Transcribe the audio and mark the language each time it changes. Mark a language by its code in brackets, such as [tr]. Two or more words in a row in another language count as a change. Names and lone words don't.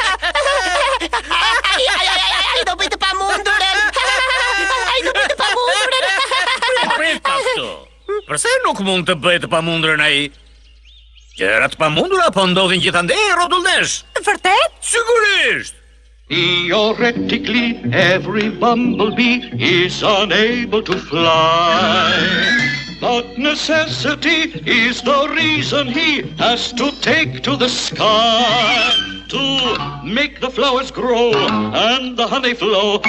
[sq] Ai do bëj të pamundurën. Ai do bëj të pamundurën. Prit pastu. Përse nuk mund të bëj të pamundurën ai? Gjërat pamundura po ndodhin gjithandej rrotullesh. Vërtet? Sigurisht. [en] Theoretically, every bumblebee is unable to fly. But necessity is the reason he has to take to the sky to make the flowers grow and the honey flow.